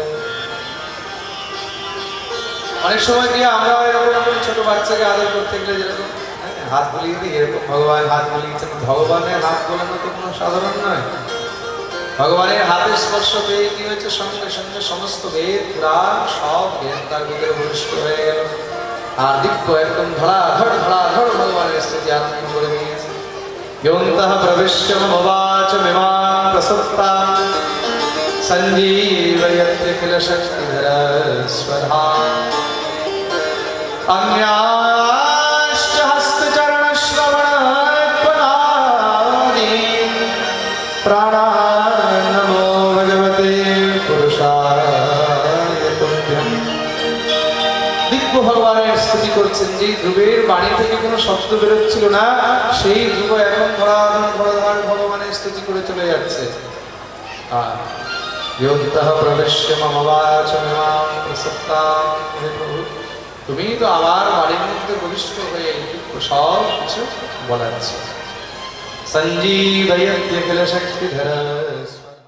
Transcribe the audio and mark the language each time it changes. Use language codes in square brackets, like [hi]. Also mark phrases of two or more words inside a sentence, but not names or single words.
[bn] অনেক সময় গিয়ে আমরা এরকম ছোট বাচ্চাকে আদর করতে গেলে যেরকম হাত বুলিয়ে দিই, এরকম ভগবান হাত বুলিয়েছেন। ভগবানের হাত বোলানো তো কোনো সাধারণ নয়। ভগবানের হাতের স্পর্শ পেয়ে কি হয়েছে, সঙ্গে সঙ্গে সমস্ত বেদ পুরাণ সব জ্ঞান তার ভিতরে বলিষ্ঠ হয়ে গেল। আর দিব্য একদম ধড়াধড় ভগবানের স্তুতি আরম্ভ করে দিয়েছে। [sa] योऽन्तः प्रविश्य ममवाचमिमां प्रसुप्तां सञ्जीवयत्यखिलशक्तिधरस्वधा अन्याश्च हस्तचरणश्रवणत्वनादि प्राणान् नमो भगवते पुरुषाय तुभ्यम्। [bn] দিব্য ভগবানের স্তুতি করছেন। যে ধ্রুবের বাণী থেকে কোনো শব্দ বেরোচ্ছিল না, সেই ধ্রুব এখন ধরাধার ভগবানের স্তুতি করে চলে যাচ্ছে। আর [sa] योऽन्तः प्रविश्य मम वाचमिमां प्रसुप्तां [bn] হে প্রভু, তুমি তো আমার বাণীর মধ্যে বলিষ্ঠ হয়ে সব কিছু বলাচ্ছ। [sa] সঞ্জীবয়ত্যখিল শক্তিধর